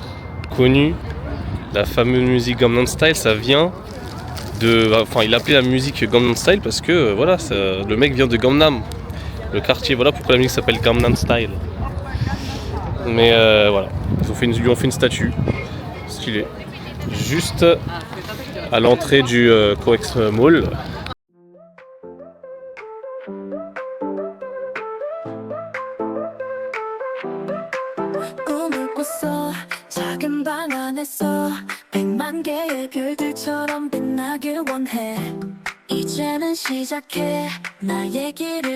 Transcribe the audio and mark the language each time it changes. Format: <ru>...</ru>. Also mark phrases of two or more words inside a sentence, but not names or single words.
<fr>Connu, la fameuse musique Gangnam Style, ça vient de... Enfin il appelait la musique Gangnam Style parce que voilà, le mec vient de Gangnam, le quartier, voilà pourquoi la musique s'appelle Gangnam Style. Mais voilà, ils lui ont fait une statue, stylée, juste à l'entrée du COEX Mall.</fr> <ko>꿈을 꿨어 작은 방 안에서 100만 개의 별들처럼 빛나길 원해 이제는 시작해 나의 길을</ko>